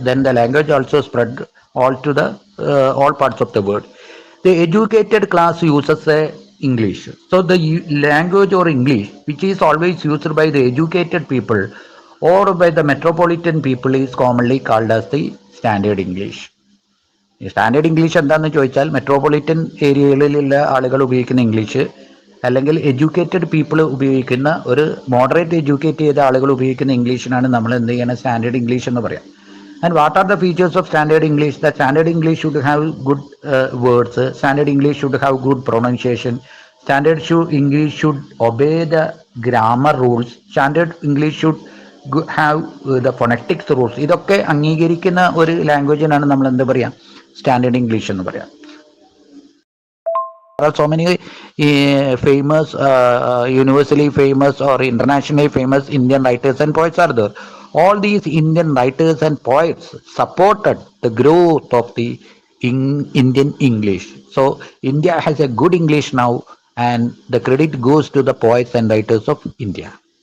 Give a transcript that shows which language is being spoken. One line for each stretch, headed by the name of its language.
English: Then the language also spread all to the all parts of the world. The educated class uses English. So the language or English, which is always used by the educated people or by the metropolitan people, is commonly called as the Standard English.
Malayalam: Standard English എന്താണെന്ന് ചോദിച്ചാൽ metropolitan ഏരിയകളിലുള്ള ആളുകൾ ഉപയോഗിക്കുന്ന English, അല്ലെങ്കിൽ educated people ഉപയോഗിക്കുന്ന, ഒരു moderate educate ചെയ്ത ആളുകൾ ഉപയോഗിക്കുന്ന ഇംഗ്ലീഷിനാണ് നമ്മൾ എന്ത് ചെയ്യണം, സ്റ്റാൻഡേർഡ് ഇംഗ്ലീഷ് എന്ന് പറയാം.
English: And what are the features of Standard English? The Standard English should have good words. Standard English should have good pronunciation. Standard English should obey the grammar rules. Standard English should have the phonetics rules.
Malayalam: ഇതൊക്കെ അംഗീകരിക്കുന്ന ഒരു ലാംഗ്വേജിനാണ് നമ്മൾ എന്ത് പറയാം, standard English എന്ന് പറയാം.
English: There are so many famous, universally famous or internationally famous Indian writers and poets are there. All these Indian writers and poets supported the growth of the Indian English. So India has a good English now, and the credit goes to the poets and writers of India.